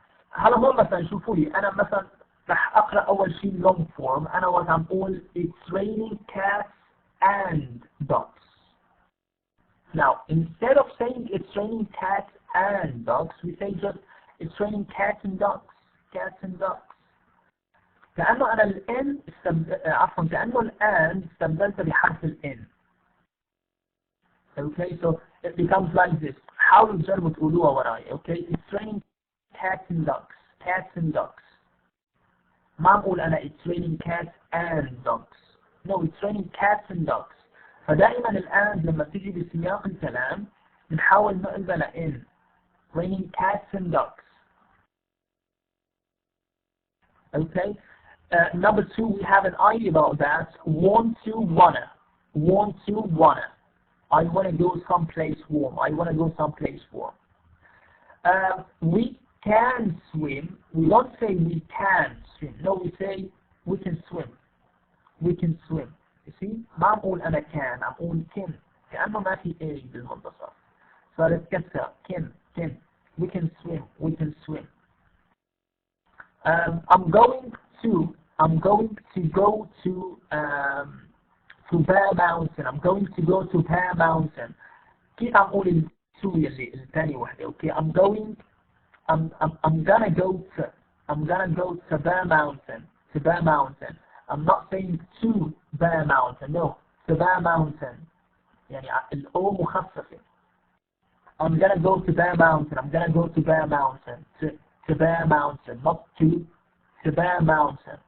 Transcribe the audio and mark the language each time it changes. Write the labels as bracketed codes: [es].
[ar] هلا هون مثلا شوفوا لي أنا مثلا رح أقرأ أول شيء long form. أنا وقت عم بقول [en] it's raining cats and dogs. Now, instead of saying it's raining cats and dogs, we say just it's raining cats and dogs. Cats and dogs. [ar] كأنه أنا الN عفوا كأنه الآن استبدلت بحرف الN. [en] Okay, so it becomes like this. [ar] حاولوا تجربوا تقولوها وراي. [en] Okay, it's raining cats and dogs. Cats and dogs. [ar] ما نقول أنا [en] it's raining cats and dogs. No, it's raining cats and dogs. [ar] فدائما الآن لما تيجي بسياق الكلام نحاول نقلبها لإن. [en] Raining cats and dogs. Okay. Number two, we have an idea about that. Want to, wanna. Want to, wanna. I want to go someplace warm. I want to go someplace warm. We can swim. We don't say we can swim. No, we say we can swim. We can swim. You see? [ar] ما أقول أنا كان. أقول can. كأنه ما في A بالمنتصف. صارت كسر. Can. [en] We can swim. We can swim. I'm going to go to Bear Mountain. I'm going to go to Bear Mountain. [ar] كيف عم أقول السوري اللي الثاني وحدة. [en] Okay, I'm gonna go to Bear Mountain. To Bear Mountain. I'm not saying to Bear Mountain. No, to Bear Mountain. [ar] يعني الأو مخففة. [en] I'm gonna go to Bear Mountain. I'm gonna go to Bear Mountain. To Bear Mountain, not to Bear Mountain.